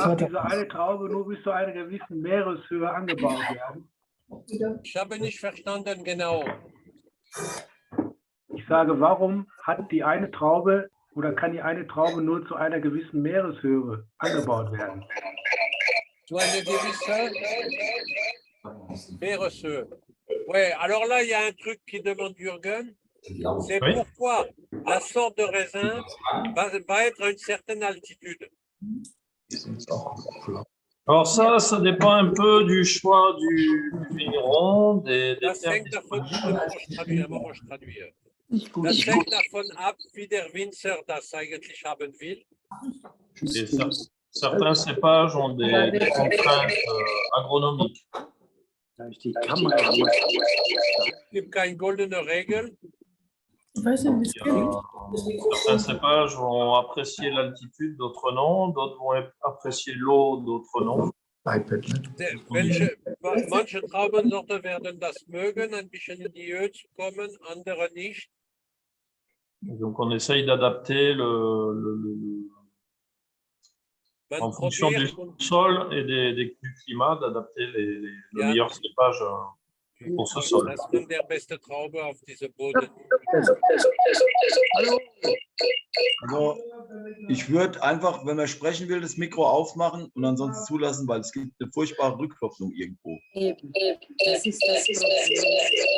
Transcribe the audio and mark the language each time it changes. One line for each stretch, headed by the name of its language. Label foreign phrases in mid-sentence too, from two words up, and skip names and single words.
German: hört er diese eine Traube nur bis zu einer gewissen Meereshöhe angebaut werden? Ich habe nicht verstanden genau. Ich sage, warum hat die eine Traube oder kann die eine Traube nur zu einer gewissen Meereshöhe angebaut werden?
French: Tu as une
German: gewisse Meereshöhe.
French: Ouais, alors là, il y a un truc qui demande Jürgen. C'est Oui. pourquoi la sorte de raisin va être à une certaine altitude. Alors ça dépend un peu du choix du vigneron, des
German: Das
French: terres
German: hängt davon,
French: disponibles.
German: ein Moment, ich traduire. nicht gut. Das hängt davon ab, wie der Winzer das eigentlich haben will.
French: Et certains cépages ont des contraintes agronomiques.
German: Da habe ich die Kamera. Es gibt keine goldene Regel. Ich weiß nicht, wie es geht.
French: Certains cépages vont apprécier l'altitude, d'autres non. D'autres vont apprécier l'eau, d'autres non.
German: iPad, ne? Manche Traubensorten werden das mögen, ein bisschen in die Höhe zu kommen, andere nicht.
French: Donc on essaye d'adapter
German: Man
French: en fonction du
German: probiert und
French: sol et du climat, d'adapter le
German: Ja.
French: meilleur cépage pour ce sol.
German: das ist der beste Traube auf diesem Boden. Also ich würde einfach, wenn man sprechen will, das Mikro aufmachen und ansonsten zulassen, weil es gibt eine furchtbare Rückkopplung irgendwo. Eben. Das ist das Problem.